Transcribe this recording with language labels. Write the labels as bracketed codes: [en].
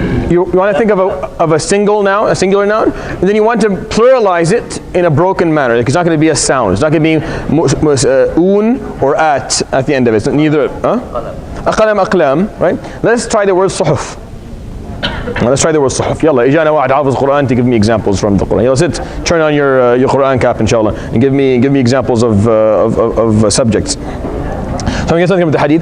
[en] You want to think of a single noun, a singular noun, and then you want to pluralize it in a broken manner. It's not going to be a sound. It's not going to be un or at the end of it. It's neither. [ar] أقلام أقلام, right? [en] Let's try the word صحف. Let's try the word صحف. [ar] يلا إجانا واحد حافظ [en] Quran to give me examples from the Quran. Yalla, sit, turn on your Quran cap, inshallah, and give me examples of subjects. So I'm going to something with the hadith.